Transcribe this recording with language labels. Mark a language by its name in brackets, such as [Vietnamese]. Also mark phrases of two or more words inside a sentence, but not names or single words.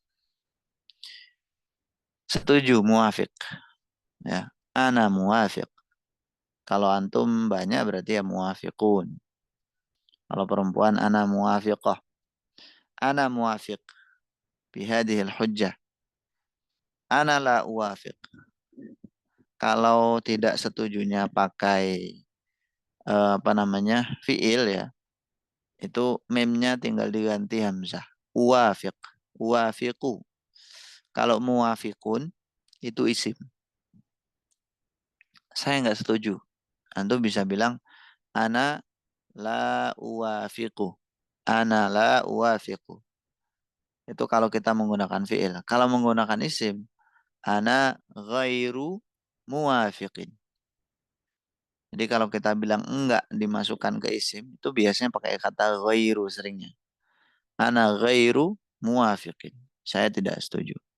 [Indonesian] Setuju, muafiq. Ya. [Arabic] أنا موافق. [Indonesian] Kalau antum banyak berarti ya muafiqun. Kalau perempuan [Arabic] أنا موافقة. أنا موافق. بهذه الحجة. أنا لا أوافق. [Indonesian] Kalau tidak setujunya pakai fiil ya, itu memnya tinggal diganti hamzah. [Arabic] أوافق، أوافق. [Indonesian] Kalau muwafiqun itu isim. Saya nggak setuju. Antum bisa bilang [Arabic] أنا لا أوافق. أنا لا أوافق. [Indonesian] Itu kalau kita menggunakan fiil. Kalau menggunakan isim, [Arabic] أنا غير موافق. [Indonesian] Jadi kalau kita bilang enggak dimasukkan ke isim, itu biasanya pakai kata ghairu seringnya. [Arabic] أنا غير موافق. [Indonesian] Saya tidak setuju.